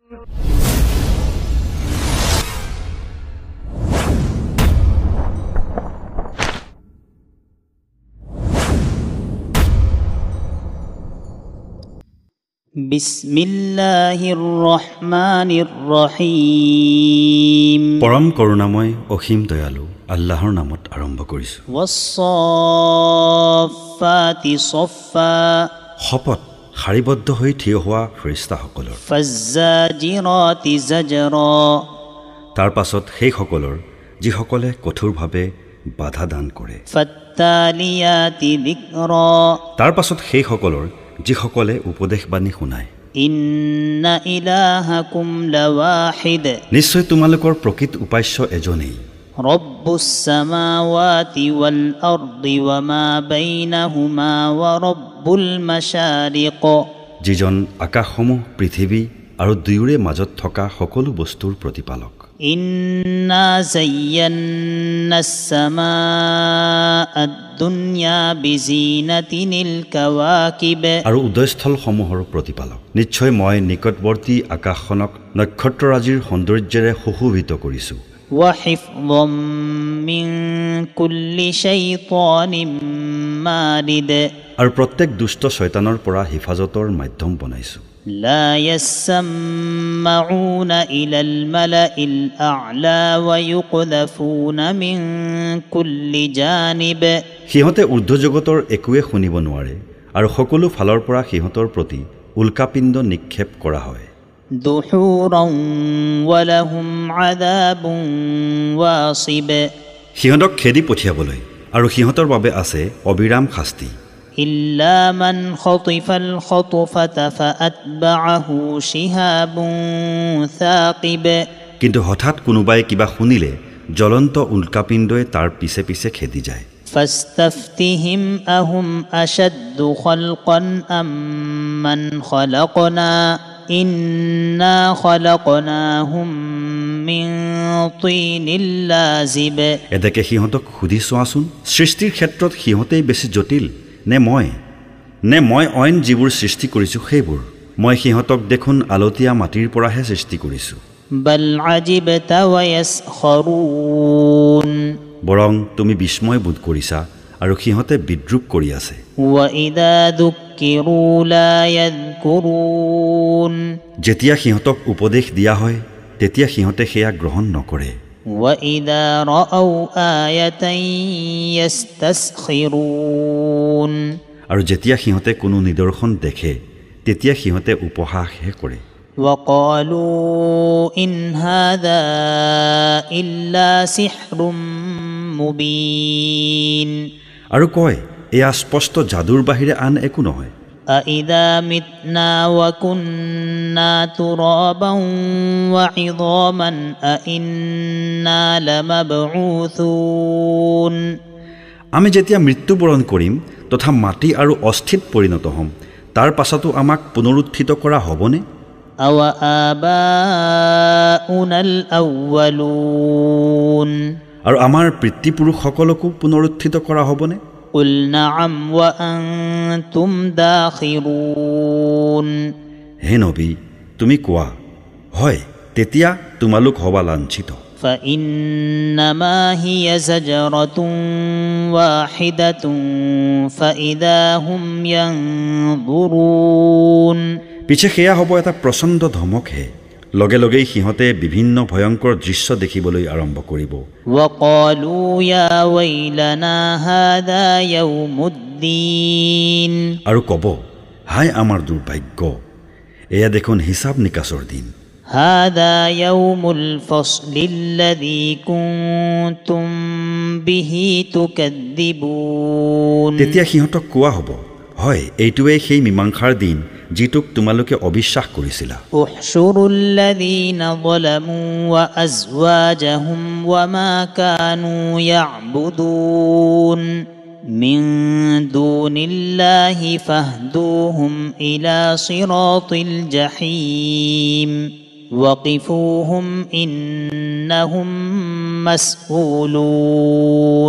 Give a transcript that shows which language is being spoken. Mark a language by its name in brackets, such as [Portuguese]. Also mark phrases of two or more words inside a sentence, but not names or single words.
[Arabic] بسم الله الرحمن الرحيم. [Assamese] পৰম করুণাময় অসীম দয়ালু আল্লাহৰ নামত আৰম্ভ কৰিছো। [Arabic] والصافات صفا. [Assamese] শপত শাৰীবদ্ধ হৈ থিয় হোৱা ফেৰেশতাসকলৰ। [Arabic] فالزاجرات زجرا. [Assamese] তাৰ পাছত সেই সকলৰ যিসকলে কঠোৰভাৱে বাধা দান কৰে। [Arabic] فالتاليات ذكرا. [Assamese] তাৰ পাছত সেই সকলৰ যিসকলে উপদেশবাণী শুনায়। [Arabic] إن إلهكم لواحد. [Assamese] নিশ্চয় তোমালোকৰ প্ৰকৃত উপাস্য এজনেই। [Arabic] رب السماوات والأرض وما بينهما ورب المشارق. [Assamese] যিজন আকাশসমূহ পৃথিৱী আৰু দুয়োৰে মাজত থকা সকলো বস্তুৰ প্ৰতিপালক। [Arabic] إنا زينا السماء الدنيا بزينة الكواكب. [Assamese] আৰু উদয়স্থলসমূহৰ প্ৰতিপালক। নিশ্চয় মই নিকটৱৰ্তী আকাশখনক নক্ষত্ৰৰাজিৰ সৌন্দৰ্যেৰে সুশোভিত কৰিছো। [Arabic] وحفظا من كل شيطان مارد. [Assamese] আৰু প্ৰত্যেক দুষ্ট শয়তানৰ পৰা হিফাজতৰ মাধ্যম বনাইছো। [Arabic] لا يسمعون إلى الملإ الأعلى ويقذفون من كل جانب. [Assamese] সিহঁতে ঊৰ্ধ্বজগতৰ একোৱে শুনিব নোৱাৰে আৰু সকলো ফালৰ পৰা সিহঁতৰ প্ৰতি উল্কাপিণ্ড নিক্ষেপ কৰা হয়। [Arabic] دحورا ولهم عذاب واصب. [Assamese] সিহঁতক খেদি পঠিয়াবলৈ আৰু সিহঁতৰ বাবে আছে অবিৰাম শাস্তি। [Arabic] إلا من خطف الخطفة فأتبعه شهاب ثاقب. [Assamese] কিন্তু হঠাৎ কোনোবাই কিবা শুনিলে জ্বলন্ত উল্কাপিণ্ডই তাৰ পিছে পিছে খেদি যায়। [Arabic] فاستفتهم أهم أشد خلقا أم من خلقنا إنا خلقناهم من طين لازب. [Assamese] এতেকে সিহঁতক সুধি চোৱাচোন, সৃষ্টিৰ ক্ষেত্ৰত সিহঁতেই বেছি জটিল নে মই অইন যিবোৰ সৃষ্টি কৰিছো সেইবোৰ? মই সিহঁতক দেখোন আলতীয়া মাটিৰ পৰাহে সৃষ্টি কৰিছো। [Arabic] بل عجبت ويسخرون. [Assamese] বৰং তুমি বিস্ময় বোধ কৰিছা আৰু সিহঁতে বিদ্ৰূপ কৰি আছে। [Arabic] وإذا ذكروا لا يذكرون. [Assamese] যেতিয়া সিহঁতক উপদেশ দিয়া হয় তেতিয়া সিহঁতে সেয়া গ্ৰহণ নকৰে। [Arabic] وإذا رأوا آية يستسخرون. [Assamese] আৰু যেতিয়া সিহঁতে কোনো নিদৰ্শন দেখে তেতিয়া সিহঁতে উপহাসহে কৰে। [Arabic] وقالوا إن هذا إلا سحر مبين. [Assamese] আৰু কয় এয়া স্পষ্ট যাদুৰ বাহিৰে আন একো নহয়। [Arabic] أإذا متنا وكنا ترابا وعظاما أإنا لمبعوثون. [Assamese] আমি যেতিয়া মৃত্যুবৰণ কৰিম তথা মাটি আৰু অস্থিত পৰিণত হ'ম তাৰ পাছতো আমাক পুনৰুত্থিত কৰা হ'বনে? [Arabic] أوآباؤنا الأولون. [Assamese] আৰু আমাৰ পিতৃপুৰুষসকলকো পুনৰুত্থিত কৰা হ'বনে? [Arabic] قل نعم وأنتم داخرون. [Assamese] হে নবী, তুমি কোৱা হয়, তেতিয়া তোমালোক হবা লাঞ্ছিত। [Arabic] فإنما هي زجرة واحدة فإذا هم ينظرون. [Assamese] পিছে সেয়া হ'ব এটা প্ৰচণ্ড ধমকহে, লগে লগেই সিহঁতে বিভিন্ন ভয়ংকৰ দৃশ্য দেখিবলৈ আৰম্ভ কৰিব। [Arabic] وقالوا يا ويلنا هذا يوم الدين. [Assamese] আৰু ক'ব, হায় আমাৰ দুৰ্ভাগ্য, এয়া দেখোন হিচাপ নিকাচৰ দিন। [Arabic] هذا يوم الفصل الذي كنتم به تكذبون. [Assamese] তেতিয়া সিহঁতক কোৱা হ'ব, হয়, এইটোৱেই সেই মীমাংসাৰ দিন যিটোক তোমালোকে অবিশ্বাস কৰিছিলা। [Arabic] احشروا الذين ظلموا وأزواجهم وما كانوا يعبدون من دون الله فاهدوهم إلى صراط الجحيم وقفوهم إنهم مسؤولون.